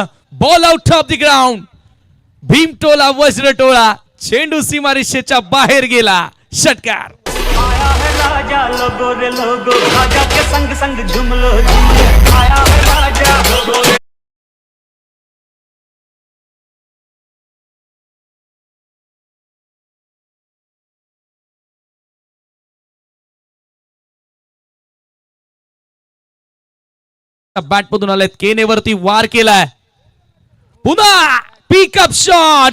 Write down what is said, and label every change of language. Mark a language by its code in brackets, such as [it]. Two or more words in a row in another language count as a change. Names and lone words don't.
[en] ball out of the ground. [mr] भीमटोला वज्रटोळा. चेंडू सीमारेषेच्या बाहेर गेला. षटकार. [hi] आया है राजा लोगो रे लोगो. राजा के संग संग झूम लो झूम. आया है राजा लोगो रे. [mr] बॅट मधून आलेत. केनेवरती वार केलाय. पुन्हा [en] pickup shot.